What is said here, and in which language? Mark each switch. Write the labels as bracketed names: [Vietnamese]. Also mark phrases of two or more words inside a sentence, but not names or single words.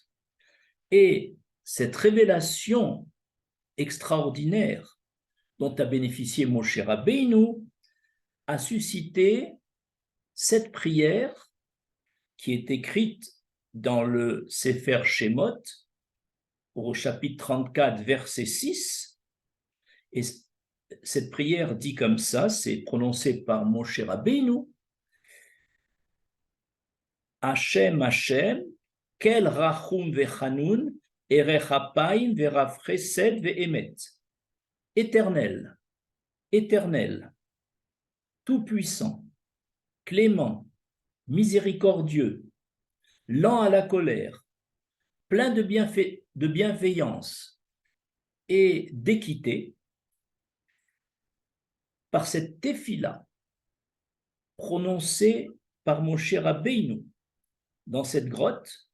[French] Et cette révélation extraordinaire dont a bénéficié Moshe Rabbeinu a suscité cette prière qui est écrite dans le Sefer Shemot, au chapitre 34, verset 6. Et cette prière dit comme ça, c'est prononcé par Moshe Rabbeinu. [Hebrew] השם, השם, אל רחום וחנון, ארך אפים ורב חסד ואמת. [French] Éternel, éternel, tout-puissant, clément, miséricordieux, lent à la colère, plein de bienveillance et d'équité, par cette tefila prononcée par Moshe Rabbeinu dans cette grotte.